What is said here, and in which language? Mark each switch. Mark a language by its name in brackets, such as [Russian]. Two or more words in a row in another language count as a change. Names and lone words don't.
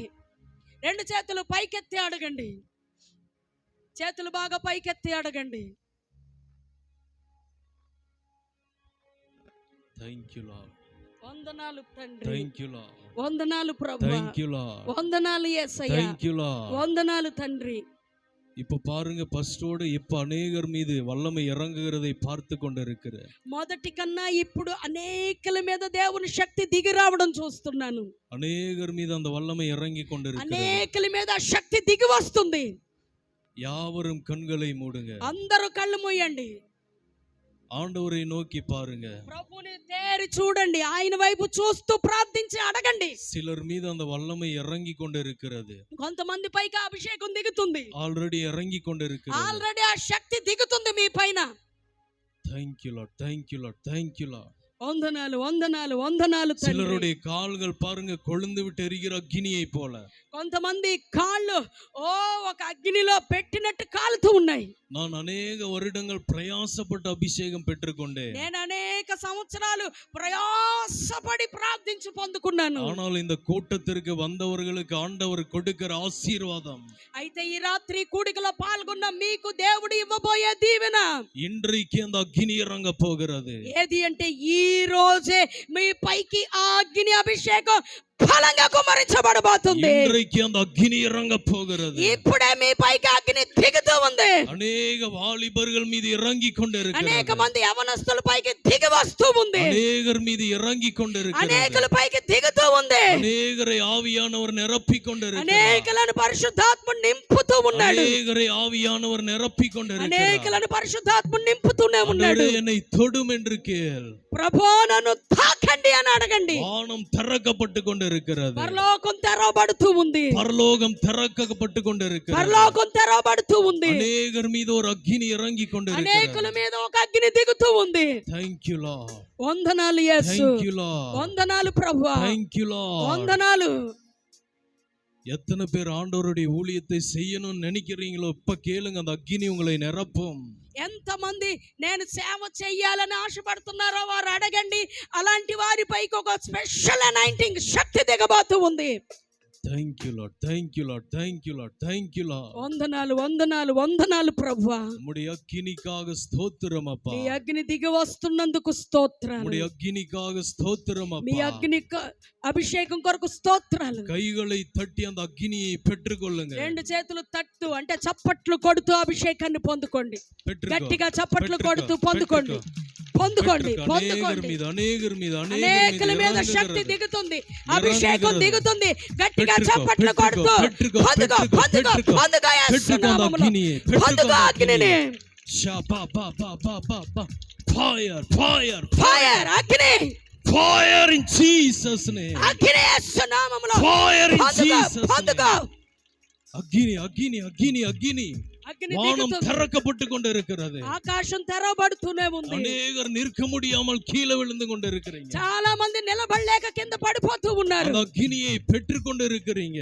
[Telugu] 2 చేతులు పైకెత్తి అడగండి. చేతులు బాగా పైకెత్తి అడగండి. [English] thank you Lord. [Telugu] వందనాలు తండ్రి, [English] thank you Lord. [Telugu] వందనాలు ప్రభువా, [English] thank you Lord. [Telugu] వందనాలు యేసయ్యా, [English] thank you Lord. [Telugu] వందనాలు తండ్రి. [Tamil] இப்ப பாருங்க, ஃபர்ஸ்டோட இப்ப அநேகர் மீது வல்லமை இறங்குகிறதை பார்த்து கொண்டிருக்கிற. [Telugu] మొదటి కన్నా ఇప్పుడు అనేకల మీద దేవుని శక్తి దిగి రావడం చూస్తున్నాను. [Tamil] அநேகர் மீது அந்த வல்லமை இறங்கி கொண்டிருக்கிறது. [Telugu] అనేకల మీద ఆ శక్తి దిగి వస్తుంది. [Tamil] யாவரும் கண்களை மூடுங்க. [Telugu] అందరూ కళ్ళు మూయండి. [Tamil] ஆண்டவரை நோக்கி பாருங்க. [Telugu] ప్రభుని తేరి చూడండి, ఆయన వైపు చూస్తూ ప్రార్థించి అడగండి. [Tamil] சிலர் மீது அந்த வல்லமை இறங்கி கொண்டிருக்கிறது. [Telugu] కొంతమంది పైకి అభిషేకం దిగుతుంది. [Tamil] ஆல்ரெடி இறங்கி கொண்டிருக்கிறது. [Telugu] ఆల్రెడీ ఆ శక్తి దిగుతుంది మీ పైన. [English] Thank you Lord. Thank you Lord. Thank you Lord. [Telugu] వందనాలు, వందనాలు, వందనాలు తండ్రి. [Tamil] சிலருடைய கால்கள் பாருங்க கொழுந்து விட்டு எரிகிற அக்கினியை போல. [Telugu] కొంతమంది కాళ్ళు ఒక అగ్నిలో పెట్టినట్టు కాలుతూ ఉన్నాయి. [Tamil] நான் அநேக வருடங்கள் பிரயாசப்பட்டு அபிஷேகம் பெற்றுக்கொண்டேன். [Telugu] నేను అనేక సంవత్సరాలు ప్రయాసపడి ప్రార్థించి పొందుకున్నాను. [Tamil] ஆனால் இந்த கூட்டத்திற்கு வந்தவர்களுக்கு ஆண்டவர் கொடுக்கிற ஆசீர்வாதம், [Telugu] అయితే ఈ రాత్రి కూడికలో పాల్గొన్న మీకు దేవుడు ఇవ్వబోయే దీవెన, [Tamil] இன்றைக்கு அந்த அக்கினி இறங்க போகிறது. [Telugu] ఏది అంటే ఈ రోజే మీ పైకి ఆ అగ్ని అభిషేకం బలంగా కుమ్మరించబడబోతుంది. [Tamil] இன்றைக்கு அந்த அக்கினி இறங்க போகிறது. [Telugu] ఇప్పుడే మీ పైకి అగ్ని దిగుతూ ఉంది. [Tamil] அநேக வாலிபர்கள் மீது இறங்கி கொண்டிருக்கிறது. [Telugu] అనేక మంది యవనస్తుల పైకి దిగి వస్తూ ఉంది. [Tamil] அநேகர் மீது இறங்கி கொண்டிருக்கிறது. [Telugu] అనేకుల పైకి దిగుతూ ఉంది. [Tamil] அநேகரை ஆவியானவர் நிரப்பி கொண்டிருக்கிறார். [Telugu] అనేకులను పరిశుద్ధాత్ముడు నింపుతూ ఉన్నాడు. [Tamil] அநேகரை ஆவியானவர் நிரப்பி கொண்டிருக்கிறார். [Telugu] అనేకులను పరిశుద్ధాత్ముడు నింపుతూనే ఉన్నాడు. [Tamil] என்னை தொடும் என்று கேள். [Telugu] ప్రభువా నన్ను తాకండి అని అడగండి. [Tamil] வானம் திறக்கப்பட்டு கொண்டிருக்கிறது. [Telugu] పరలోకం తెరవబడుతూ ఉంది. [Tamil] பரலோகம் திறக்கப்பட்டு கொண்டிருக்கிறது. [Telugu] పరలోకం తెరవబడుతూ ఉంది. [Tamil] அநேகர் மீது ஒரு அக்கினி இறங்கி கொண்டிருக்கிறது. [Telugu] అనేకుల మీద ఒక అగ్ని దిగుతూ ఉంది. [English] Thank you Lord. [Telugu] వందనాలు యేసు, [English] Thank you Lord. [Telugu] వందనాలు ప్రభువా, [English] Thank you Lord. [Telugu] వందనాలు. [Tamil] எத்தனை பேர் ஆண்டவருடைய ஊழியத்தை செய்யணும்னு நினைக்கிறீங்களோ இப்ப கேளுங்க, அந்த அக்கினி உங்களை நிரப்பும். [Telugu] ఎంతమంది నేను సేవ చెయ్యాలని ఆశపడుతున్నారో వారు అడగండి. అలాంటి వారి పైకి ఒక [English] special anointing [Telugu] శక్తి దిగబోతూ ఉంది. [English] Thank you Lord. Thank you Lord. Thank you Lord. Thank you Lord. [Telugu] వందనాలు, వందనాలు, వందనాలు ప్రభువా. [Tamil] உம்முடைய அக்கினிக்காக ஸ்தோத்திரம் அப்பா. [Telugu] మీ అగ్ని దిగి వస్తున్నందుకు స్తోత్రాలు. [Tamil] உம்முடைய அக்கினிக்காக ஸ்தோத்திரம் [Telugu] మీ [Tamil] அப்பா. [Telugu] అగ్ని అభిషేకం కొరకు స్తోత్రాలు. [Tamil] கைகளை தட்டி அந்த அக்கினியை பெற்றுக்கொள்ளுங்க. [Telugu] 2 చేతులు తట్టు అంటే చప్పట్లు కొడుతూ అభిషేకాన్ని పొందుకోండి. [Tamil] பெற்றுக்கோ. [Telugu] గట్టిగా చప్పట్లు కొడుతూ పొందుకోండి, పొందుకోండి, పొందుకోండి. అనేకుల మీద శక్తి దిగుతుంది, అభిషేకం దిగుతుంది. గట్టిగా చప్పట్లు కొడుతూ పొందుకో, పొందుకో, పొందుకో యేసునామములో. పొందుకో అగ్నిని. [English] Fire, fire, [Telugu] ఫైర్, అగ్ని, [English] fire in Jesus name. [Telugu] అగ్ని యేసునామములో. [English] Fire in [Telugu] పొందుకో, [English] Jesus [Telugu] పొందుకో. [English] name. [Tamil] அக்கினி, அக்கினி, அக்கினி, அக்கினி. [Telugu] అగ్ని [Tamil] வானம் [Telugu] దిగుతుంది. [Tamil] திறக்கப்பட்டு கொண்டிருக்கிறது. [Telugu] ఆకాశం తెరవబడుతూనే ఉంది. [Tamil] அநேகர் நிற்க முடியாமல் கீழே விழுந்து கொண்டிருக்கிறீங்க. [Telugu] చాలా మంది నిలబడలేక కింద పడిపోతూ ఉన్నారు. [Tamil] அந்த அக்கினியை பெற்றுக் கொண்டிருக்கிறீங்க.